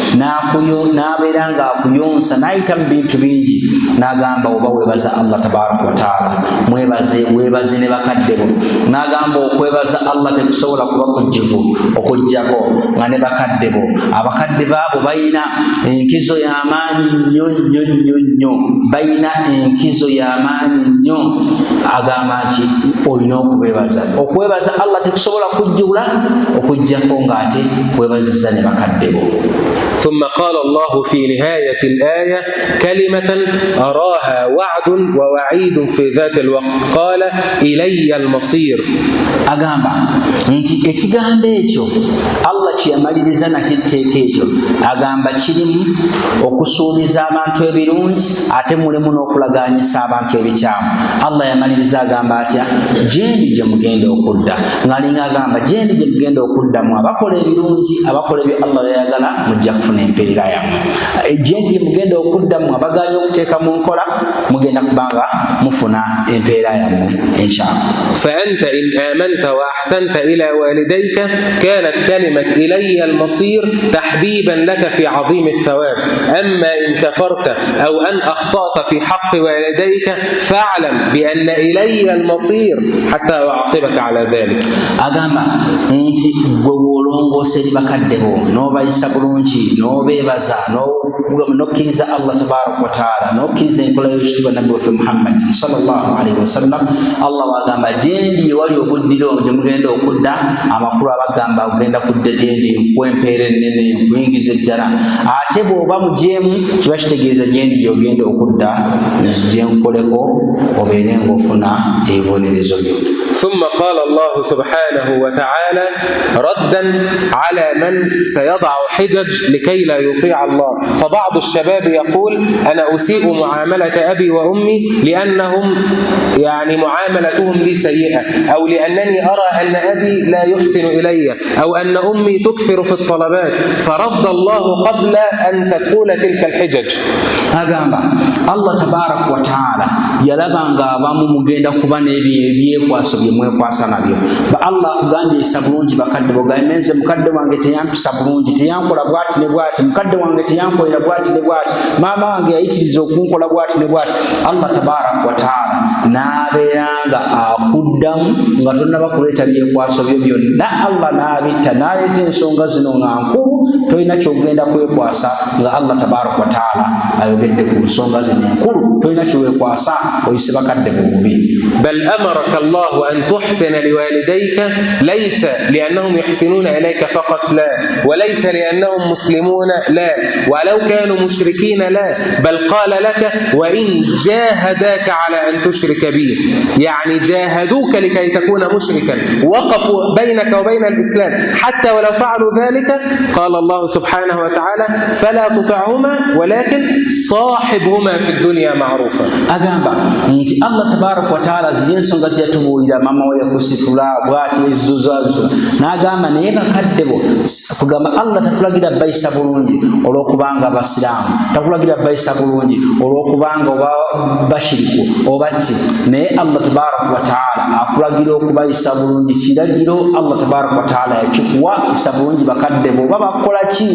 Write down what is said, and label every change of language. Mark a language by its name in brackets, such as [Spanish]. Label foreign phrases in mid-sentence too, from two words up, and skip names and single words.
[Ganda] n'abeera ng'akuyonsa n'ayita mu bintu bingi n'agamba oba weebaza [Arabic] الله تبارك وتعالى [Ganda] weebaze ne bakadde bo n'agamba okwebaza Allah tekusobola kuba kujjuvu okujjako nga ne bakadde bo abakadde baabo bayina enkizo y'amaanyi nnyo bayina enkizo y'amaanyi nnyo agamba nti olina okwebaza Allah tekusobola kujjula okujjako ng'ate weebazizza ne bakadde bo. [Arabic] ثم قال الله في نهاية الآية كلمة أراها وعد ووعيد في ذات الوقت قال إلي المصير. [Ganda] agamba nti ekigambo ekyo Allah kyeyamaliriza nakitteeka ekyo agamba kirimu okusuubiza abantu ebirungi ate mulimu n'okulagaanyisa abantu ebikyamu. Allah yamaliriza agamba atya gyendi gye mugenda okudda ng'alinga agamba gyendi gye mugenda okuddamu abakola ebirungi abakola ebyo Allah yayagala mujja kufuna empeera yammwe gyendi gye mugenda okuddamu abagaanye okuteeka mu nkola mugenda kubanga mufuna empeera yammwe enkyamu. [Arabic] فأنت إن آمنت وأحسنت إلى والديك كانت كلمة إلي المصير تحبيبا لك في عظيم الثواب. أما إن كفرت أو أن أخطأت في حق والديك فاعلم بأن إلي المصير حتى أعاقبك على ذلك. [Ganda] agamba nti gwe olongoose bakadde bo n'obayisa bulungi n'obeebaza n'okkiriza [Arabic] الله تبارك وتعالى [Ganda] n'okkiriza enkola y'ekitiibwa nabbi waffe Muhammad [Arabic] صلى الله عليه وسلم [Ganda] Allah wagamba gyendi wali obuddiro gye mugenda okudda amakulu abagamba ogenda kudda gyendi nkwempeera ennene nkuyingiza ejjala ate bw'oba mujeemu kiba kitegeeza gyendi gy'ogenda okudda gye nkoleko obeere ng'ofuna ebibonerezo byo. [Arabic] ثم قال الله سبحانه وتعالى ردا على من سيضع حجج لكي لا يطيع الله. فبعض الشباب يقول أنا أسيء معاملة أبي وأمي لأنهم يعني معاملتهم لي سيئة أو لأنني أرى أن أبي لا يحسن إلي أو أن أمي تكثر في الطلبات فرد الله قبل أن تقول تلك الحجج. [Ganda] agamba [Arabic] الله تبارك وتعالى [Ganda] yalabanga abamu mugenda kuba n'ebyekwaso byemwekwasa nabyo Allah akugambisa bulungi bakadde bo gamenze mukadde wange teyampisa bulungi teyankola bwati ne bwati mukadde wange teyankolera bwati ne bwati maama wange yayitiriza okunkola bwati ne bwati [Arabic] الله تبارك وتعالى [Ganda] n'abeeranga akuddamu nga tonnaba kuleeta byekwaso byo byonna Allah n'abitta n'aleeta ensonga zino nga nkulu tolina kyogenda kwekwasa nga [Arabic] الله تبارك وتعالى [Ganda] ayogedde ku nsonga zino enkulu tolina kyewekwasa oyise bakadde mu bubi. [Arabic] بل أمرك الله أن تحسن لوالديك ليس لأنهم يحسنون إليك فقط لا وليس لأنهم مسلمون لا ولو كانوا مشركين لا بل قال لك وإن جاهداك على أن تشرك بي يعني جاهدوك لكي تكون مشركا وقفوا بينك وبين الإسلام حتى ولو فعلوا ذلك قال الله سبحانه وتعالى فلا تطعهما ولكن صاحبهما في الدنيا معروفا. [Ganda] agamba nti [Arabic] الله تبارك وتعالى [Ganda] ziensonga ziyatubuulira mama we yakusitula bwati ezuzazo n'agamba naye bakadde bo kugamba Allah tatulagira bayisa bulungi olw'okubanga basiraamu tatulagira bayisa bulungi olw'okubanga oba bashiriku oba ki naye [Arabic] الله تبارك وتعالى [Ganda] akulagira okubayisa bulungi kiragiro [Arabic] الله تبارك وتعالى [Ganda] yakikuwa isa bulungi bakadde bo babakola